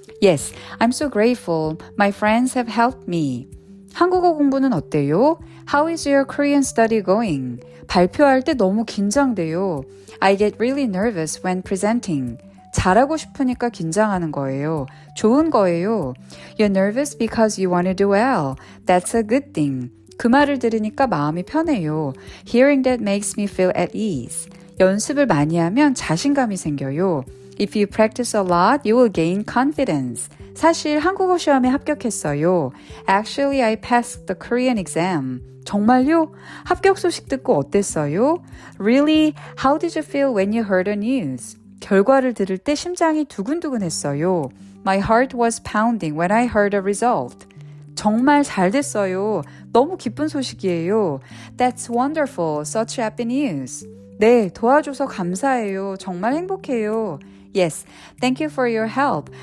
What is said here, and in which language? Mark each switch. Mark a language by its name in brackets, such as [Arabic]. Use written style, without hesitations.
[English] Yes, I'm so grateful. My friends have helped me. [Korean] 한국어 공부는 어때요? [English] How is your Korean study going? [Korean] 발표할 때 너무 긴장돼요. [English] I get really nervous when presenting. [Korean] 잘하고 싶으니까 긴장하는 거예요. 좋은 거예요. [English] You're nervous because you want to do well. That's a good thing. [Korean] 그 말을 들으니까 마음이 편해요. [English] Hearing that makes me feel at ease. [Korean] 연습을 많이 하면 자신감이 생겨요. [English] If you practice a lot, you will gain confidence. [Korean] 사실 한국어 시험에 합격했어요. [English] Actually, I passed the Korean exam. [Korean] 정말요? 합격 소식 듣고 어땠어요? [English] Really? How did you feel when you heard the news? [Korean] 결과를 들을 때 심장이 두근두근했어요. [English] My heart was pounding when I heard the result. [Korean] 정말 잘 됐어요. 너무 기쁜 소식이에요. [English] That's wonderful. Such happy news. [Korean] 네, 도와줘서 감사해요. 정말 행복해요. [English] Yes, thank you for your help.